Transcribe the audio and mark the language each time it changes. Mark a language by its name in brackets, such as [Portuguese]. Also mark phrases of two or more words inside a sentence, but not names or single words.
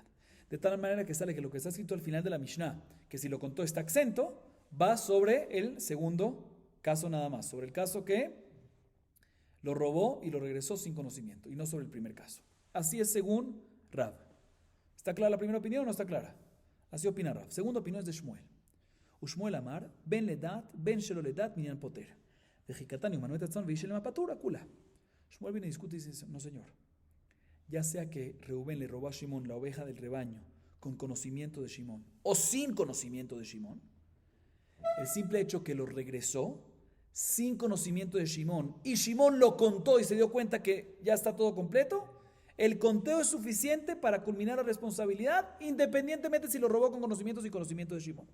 [Spanish] De tal manera que sale que lo que está escrito al final de la Mishnah, que si lo contó está exento, va sobre el segundo caso nada más, sobre el caso que lo robó y lo regresó sin conocimiento, y no sobre el primer caso. Así es según Rav. ¿Está clara la primera opinión o no está clara? Así opina Rav. Segunda opinión es de Shmuel. [Aramaic] ושמואל אמר, בין לדעת, בין שלא לדעת, מנין פוטר. וקתני ומנו את הצאן ושלמה פטור אכולה. [Spanish] Shmuel viene y discute y dice, no señor. ya sea que Reubén le robó a Shimón la oveja del rebaño con conocimiento de Shimón o sin conocimiento de Shimón, el simple hecho que lo regresó sin conocimiento de Shimón y Shimón lo contó y se dio cuenta que ya está todo completo, el conteo es suficiente para culminar la responsabilidad independientemente si lo robó con conocimiento o sin conocimiento de Shimón.